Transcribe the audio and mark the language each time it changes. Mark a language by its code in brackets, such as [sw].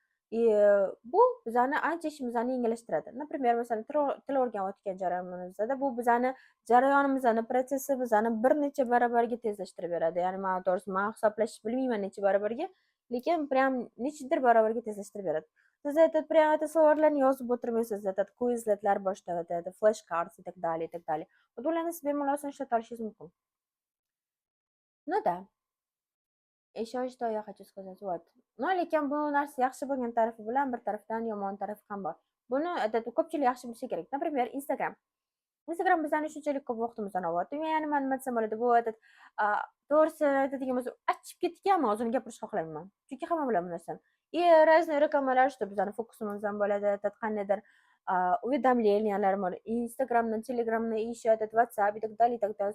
[uz] И bu bizani ancha ishimizni yengillashtiradi. Например, masalan, til o'rganayotgan jarayonimizda bu bizani jarayonimizni, protsessimizni bir necha barobarga tezlashtirib beradi. Ya'ni men to'g'risi men hisoblash bilmayman necha barobarga, lekin prям nechadir barobarga tezlashtirib beradi. Siz прям savollarni yozib o'tirmaysiz, quizletlar boshlaydi, flashcards [ru] и так далее, и так далее. [uz] Ularni siz bemalol ishlata olishingiz mumkin. [ru] Ну да, еще что я хочу сказать, вот. [uz] No, lekin bu narsa yaxshi bo'lgan tarafi bilan bir tarafdan yomon tarafi ham bor. Buni ko'pchilik yaxshi bilishi kerak. [ru] Например, Instagram. [uz] Instagram bizani shunchalik ko'p vaqtimizni olyapti. Ya'ni men nima desam bo'ladi, bu to'g'risi aytadigan bo'lsa, achib ketganman, o'zini gapirishni xohlayman. Chunki hamma biladi bu narsani. [ru] И разные [uz] reklamalar, что bizani fokusimizdan bo'ladi, qandaydir уведомлениялар bor. [ru] Instagramdan, Telegramdan, еще WhatsApp и так далее, и так далее.